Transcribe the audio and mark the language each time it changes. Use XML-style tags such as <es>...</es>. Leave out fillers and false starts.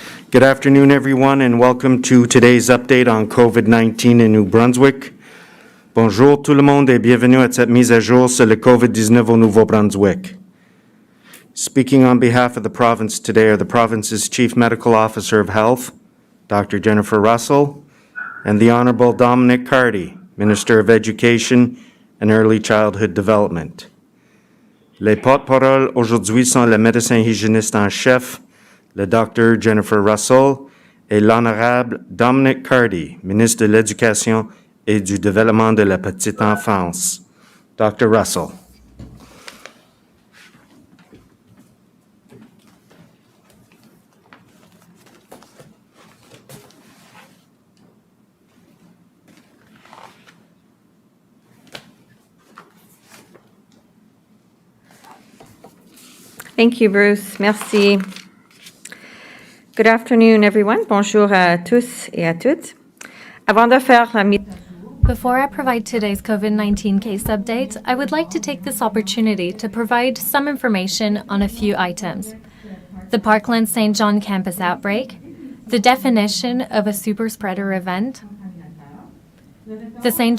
<en>Good afternoon, everyone, and welcome to today's update on COVID-19 in New Brunswick.</en> <fr>Bonjour tout le monde et bienvenue à cette mise à jour sur le COVID-19 au Nouveau-Brunswick.</fr> <en>Speaking on behalf of the province today are the province's Chief Medical Officer of Health, Dr. Jennifer Russell, and the Honorable Dominic Carty, Minister of Education and Early Childhood Development.</en> <fr>Les porte-paroles aujourd'hui sont le médecin hygiéniste en chef, le Dr. Jennifer Russell, et l'Honorable Dominic Carty, ministre de l'Éducation et du Développement de la Petite Enfance.</fr> <en>Dr. Russell. Thank you, Bruce. Merci. Good afternoon, everyone.</en> <fr>Bonjour à tous et à toutes. Avant de faire la mise</fr> <en>Before I provide today's COVID-19 case update, I would like to take this opportunity to provide some information on a few items. The Parkland St. John campus outbreak, the definition of a super spreader event, the St.</en>